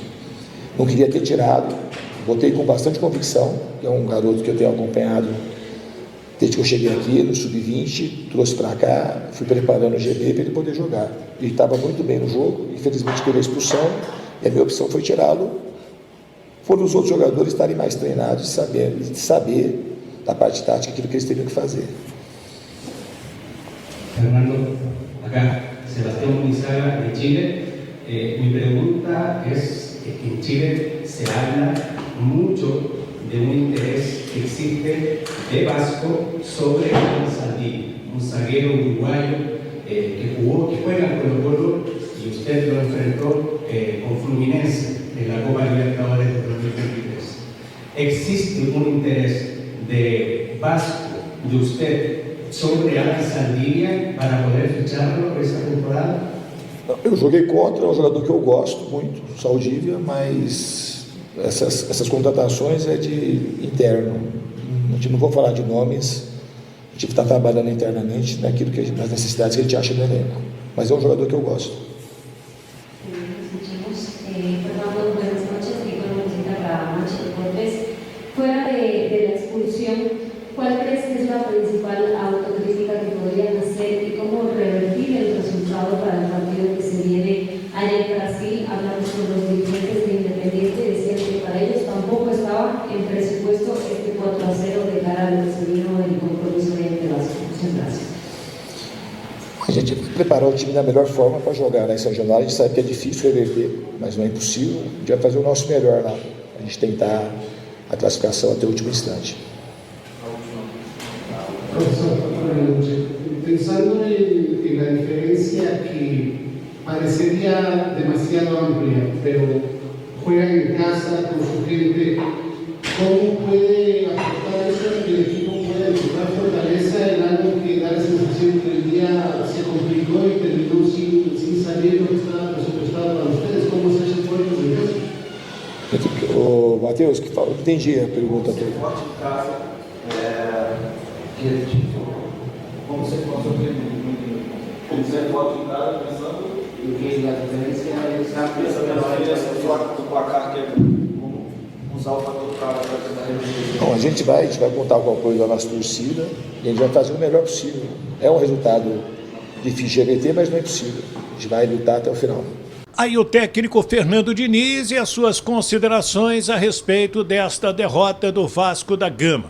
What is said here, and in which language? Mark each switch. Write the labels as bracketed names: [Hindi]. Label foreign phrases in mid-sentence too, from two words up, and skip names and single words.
[Portuguese] Não queria ter tirado, botei com bastante convicção, que é um garoto que eu tenho acompanhado desde que eu cheguei aqui no Sub-20, trouxe para cá, fui preparando o GB para ele poder jogar. Ele estava muito bem no jogo, infelizmente teve a expulsão, e a minha opção foi tirá-lo. Foram os outros jogadores estarem mais treinados de saber da parte tática aquilo que eles teriam que fazer. [Spanish] Fernando, acá Sebastián Munizaga de Chile. Mi pregunta es que en Chile se habla mucho de un interés que existe de Vasco sobre Alan Saldí, un zaguero uruguayo que juega en Colo-Colo y usted lo enfrentó con Fluminense en la Copa Libertadores de 2023. ¿Existe un interés de Vasco, de usted, sobre Alan Saldivia para poder ficharlo por essa temporada? [Portuguese] Eu joguei contra, é um jogador que eu gosto muito, Saldívia, mas essas contratações é de interno. A gente não vou falar de nomes, a gente está trabalhando internamente nas necessidades que a gente acha no elenco. Mas é um jogador que eu gosto. [Spanish] Fernando, buenas noches. Nicolás Moncita para Match Deportes. Fuera de la expulsión, ¿cuál crees que es la principal autocrítica que podrían hacer y cómo revertir el resultado para el partido que se viene allá en Brasil? Hablamos con los dirigentes de Independiente y decían que para ellos tampoco estaba en presupuesto este 4-0 de cara a lo que se vino del compromiso de Vasco. Muchas gracias. [Portuguese] A gente preparou o time da melhor forma para jogar lá em São Januário. A gente sabe que é difícil reverter, mas não é impossível. A gente vai fazer o nosso melhor lá, a gente tentar a classificação até o último instante. [Spanish] Profesor, pensando en la diferencia que parecería demasiado amplia, pero juega en casa con su gente, ¿cómo puede afectar eso que el equipo pueda encontrar fortaleza en algo que da la sensación que el día se complicó y terminó sin salir lo que estaba presupuestado para ustedes? ¿Cómo se hace fuerte en casa? [Portuguese] O Matheus, que fala, entendi a pergunta toda. Forte em casa, que tipo, como você conta ele ser forte em casa, pensando [Spanish] y que la diferencia es amplia. [Portuguese] essa diferença do placar que é usar o fator para tentar reduzir. Bom, a gente vai contar com o apoio da nossa torcida e a gente vai fazer o melhor possível. É um resultado difícil de reverter, mas não é impossível. A gente vai lutar até o final. Aí o técnico Fernando Diniz e as suas considerações a respeito desta derrota do Vasco da Gama.